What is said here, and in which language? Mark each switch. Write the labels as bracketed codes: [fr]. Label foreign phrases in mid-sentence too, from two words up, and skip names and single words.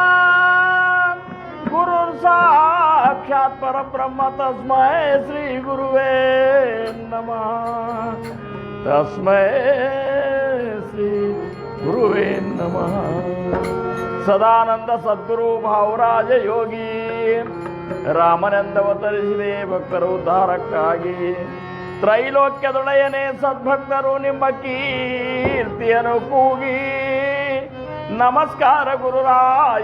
[sa] गुरु साक्षात् परब्रह्म तस्मै श्री गुरुवे नमः। तस्मै श्री गुरुवे नमः। सदानंद सद्गुरु भावराज योगी [kn] ರಾಮನೆಂದವತರಿಸಿದೆ ಭಕ್ತರ ಉದ್ಧಾರಕ್ಕಾಗಿ ತ್ರೈಲೋಕ್ಯದೊಡೆಯನೇ ಸದ್ಭಕ್ತರು ನಿಮ್ಮ ಕೀರ್ತಿಯನ್ನು ಕೂಗಿ ನಮಸ್ಕಾರ ಗುರುರಾಯ